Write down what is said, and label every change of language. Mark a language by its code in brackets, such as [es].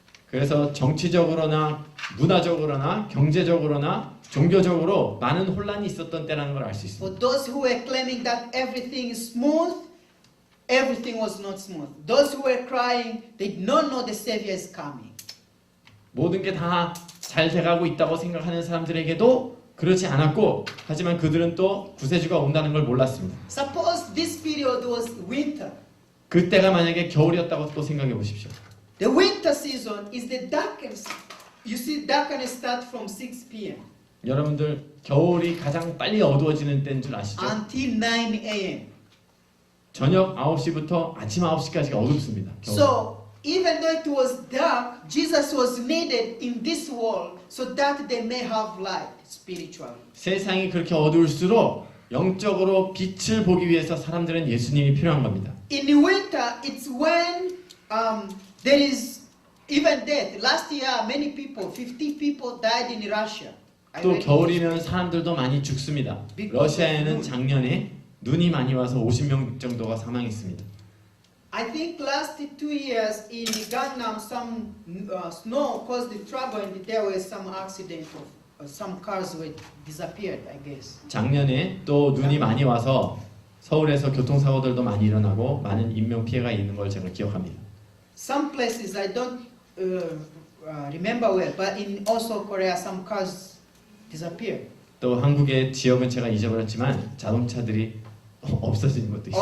[ko] 그래서 정치적으로나 문화적으로나 경제적으로나 종교적으로 많은 혼란이 있었던 때라는 걸 알 수 있습니다. [en] For those who were claiming that everything is smooth, everything was not smooth. Those who were crying, they did not know the Savior is coming. [ko] 모든 게 다 잘 돼가고 있다고 생각하는 사람들에게도 그렇지 않았고, 하지만 그들은 또 구세주가 온다는 걸 몰랐습니다. [en] Suppose this period was winter. [ko] 그때가 만약에 겨울이었다고 또 생각해 보십시오. [en] The winter season is the darkest. You see, darkness start from 6 p.m. [ko] 여러분들 겨울이 가장 빨리 어두워지는 때인 줄 아시죠? [en] until 9 a.m. [ko] 저녁 9시부터 아침 9시까지가 어둡습니다. 겨울. [en] So even though it was dark, Jesus was needed in this world so that they may have light spiritually. [ko] 세상이 그렇게 어두울수록 영적으로 빛을 보기 위해서 사람들은 예수님이 필요한 겁니다. [en] In the winter, it's when there is even death. Last year, many people, 50 people died in Russia. [ko] 또 겨울이면 사람들도 많이 죽습니다. 러시아에는 작년에 눈이 많이 와서 50명 정도가 사망했습니다. [en] I think last 2 years in Gangnam, some snow caused the trouble, and there was some accident of some cars were disappeared. I guess. [ko] 작년에 또 눈이 많이 와서 서울에서 교통사고들도 많이 일어나고 많은 인명 피해가 있는 걸 제가 기억합니다. [en] Some places I don't remember well, but in also Korea, some cars disappeared. [ko] 또 한국의 지역은 제가 잊어버렸지만 자동차들이 없어진 것도 있어요.